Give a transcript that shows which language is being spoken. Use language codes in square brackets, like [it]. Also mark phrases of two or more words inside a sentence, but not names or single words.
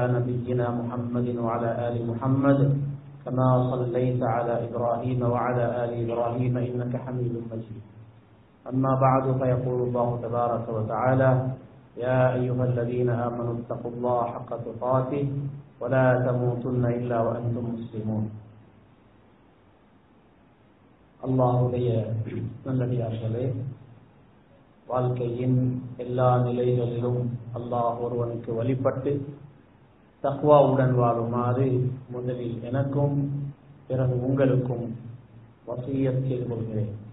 [ar] نبينا محمد وعلى آل محمد كما صليت على إبراهيم وعلى آل إبراهيم إنك حميد مجيد أما بعد فيقول الله تبارك وتعالى يا أيها الذين آمنوا اتقوا الله حق تقاته ولا تموتن إلا وأنتم مسلمون [ta] அல்லாஹ்வுடைய நல்லடியார்களே, வாழ்க்கையின் எல்லா நிலைகளிலும் அல்லாஹ் ஒருவனுக்கு வழிபட்டு தக்வாவுடன் வாழுமாறு முதலில் எனக்கும் பிறகு உங்களுக்கும் வசியத் செய்து கொள்கிறேன்.